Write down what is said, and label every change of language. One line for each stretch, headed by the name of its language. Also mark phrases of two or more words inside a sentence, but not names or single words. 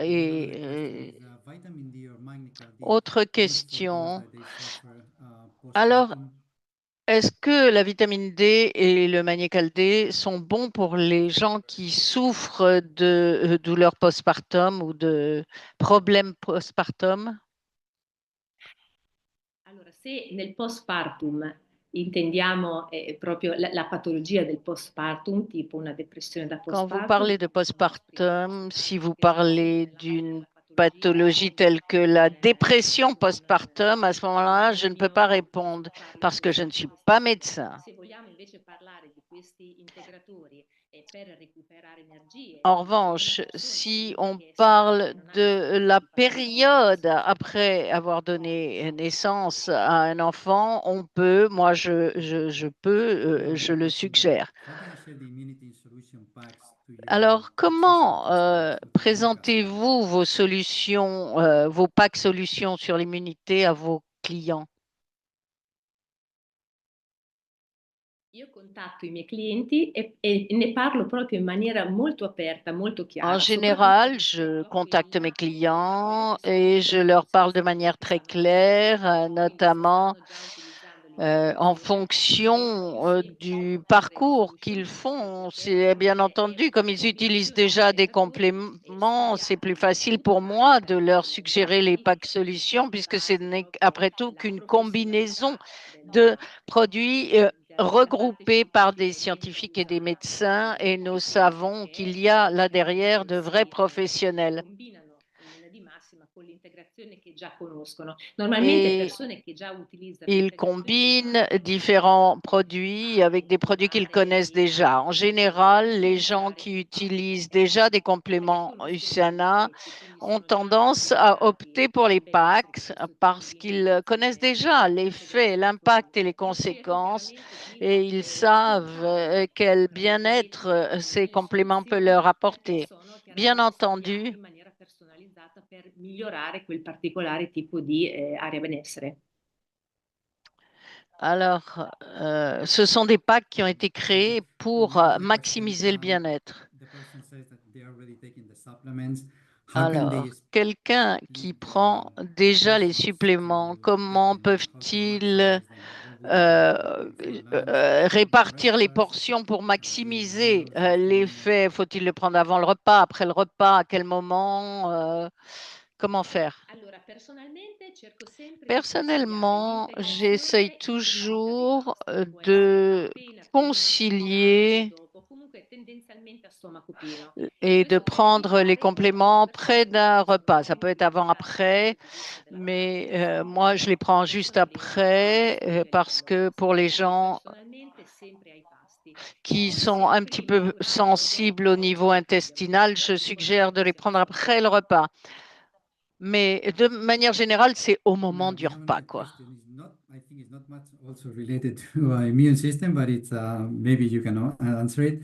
French: Autre question. Alors, est-ce que la vitamine D et le magnécal D sont bons pour les gens qui souffrent de douleurs postpartum ou de problèmes postpartum?
Italian: Allora, se nel postpartum intendiamo proprio la patologia del postpartum, tipo una depressione da
French: Quand vous
Italian: postpartum, parlez de sono auspicabili
French: postpartum, si vous
Italian: sicuramente
French: parlez
Italian: trattamenti
French: d'une
Italian: della patologia
French: pathologie
Italian: con
French: telle que la dépression
Italian: con
French: postpartum, à ce moment-là, je ne peux pas
Italian: bisogno di
French: répondre
Italian: parli
French: parce que je
Italian: di
French: ne suis
Italian: questi
French: pas
Italian: aspetti.
French: médecin.
Italian: Se vogliamo invece parlare di questi integratori per recuperare energie
French: En
Italian: in una
French: revanche,
Italian: persona
French: si
Italian: comunque
French: on
Italian: che è sana, che
French: parle
Italian: non ha
French: de
Italian: nessun
French: la
Italian: tipo di patologia,
French: période
Italian: assolutamente
French: après avoir donné naissance à un enfant, on peut, moi je peux, je le suggère. Alors, comment présentez-vous vos solutions, vos packs solutions sur l'immunité à vos clients?
Italian: io contatto i miei clienti e ne parlo proprio in maniera molto aperta, molto
French: En
Italian: chiara, soprattutto
French: général, je
Italian: rispetto a
French: contacte mes
Italian: quella a quelle
French: clients
Italian: che sono le
French: et je leur
Italian: competenze che
French: parle de
Italian: stanno
French: manière très
Italian: utilizzando attualmente.
French: claire,
Italian: Quindi se
French: notamment
Italian: stanno già utilizzando
French: en
Italian: l'integrazione è più
French: fonction
Italian: semplice
French: du
Italian: proporre la
French: parcours
Italian: solution
French: qu'ils
Italian: pack
French: font. C'est
Italian: perché
French: bien entendu, comme ils
Italian: il mio
French: utilisent
Italian: metodo
French: déjà des
Italian: integratore è
French: compléments, c'est plus
Italian: studiato
French: facile
Italian: appunto
French: pour
Italian: anche
French: moi de leur
Italian: dai
French: suggérer les packs
Italian: medici che
French: solutions
Italian: sono
French: puisque ce
Italian: stati
French: n'est
Italian: proprio
French: après tout
Italian: la
French: qu'une combinaison
Italian: professionalità
French: de produits
Italian: della parte
French: regroupés par des
Italian: scientifica dietro
French: scientifiques et des
Italian: Usana
French: médecins et nous savons qu'il
Italian: perché
French: y a là derrière de vrais
Italian: si
French: professionnels.
Italian: combinano in linea di massima con l'integrazione che già conoscono. Normalmente
French: Et
Italian: persone che già utilizzano
French: ils
Italian: l'integrazione
French: combinent
Italian: USANA non
French: différents
Italian: utilizzano
French: produits avec des produits qu'ils
Italian: male
French: connaissent déjà. En général, les gens
Italian: supplementare
French: qui
Italian: il pack
French: utilisent déjà des
Italian: perché
French: compléments
Italian: conoscono gli
French: USANA
Italian: effetti, quindi
French: ont
Italian: sono già
French: tendance à
Italian: familiarizzati
French: opter pour les
Italian: bene con
French: packs
Italian: questo tipo
French: parce
Italian: di
French: qu'ils connaissent
Italian: integrazione
French: déjà l'effet,
Italian: integrazione
French: l'impact et les
Italian: produtto. Io cerco
French: conséquences
Italian: chiaramente di
French: et ils savent
Italian: portare
French: quel
Italian: tra
French: bien-être
Italian: virgolette
French: ces
Italian: delle
French: compléments peuvent
Italian: soluzioni
French: leur
Italian: per
French: apporter.
Italian: persone
French: Bien
Italian: chiaramente studiate
French: entendu,
Italian: in maniera personalizzata per migliorare quel particolare tipo di area benessere.
French: alors, ce sont des packs qui ont été créés pour maximiser le bien-être. Alors, quelqu'un qui prend déjà les suppléments, comment peuvent-ils répartir les portions pour maximiser l'effet? Faut-il le prendre avant le repas, après le repas, à quel moment? Comment faire?
Italian: Allora, personalmente cerco sempre di consigliare
French: Personnellement, j'essaye
Italian: l'integrazione in prima di
French: toujours
Italian: pasto, può essere
French: de
Italian: appena prima o anche
French: concilier
Italian: dopo, comunque tendenzialmente a stomaco pieno.
French: et de
Italian: Questo per
French: prendre les
Italian: evitare che ci siano
French: compléments près
Italian: persone che
French: d'un
Italian: possono
French: repas. Ça peut
Italian: magari
French: être avant,
Italian: utilizzare dal
French: après,
Italian: punto di vista della
French: mais
Italian: masticazione
French: moi, je les
Italian: una
French: prends juste
Italian: persona dell'età
French: après
Italian: superiore ai
French: parce que
Italian: 40
French: pour les
Italian: quindi
French: gens
Italian: personalmente sempre ai pasti.
French: qui
Italian: Poi
French: sont un
Italian: sempre
French: petit peu
Italian: durante o
French: sensibles au
Italian: dopo,
French: niveau
Italian: ovviamente
French: intestinal,
Italian: dipende
French: je
Italian: dal tipo di
French: suggère de les
Italian: diagnosi a cui
French: prendre
Italian: sono
French: après le
Italian: sottoposti.
French: repas. Mais de manière générale, c'est au moment du repas, quoi.
English: I think it's not much also related to immune system, but it's maybe you can answer it.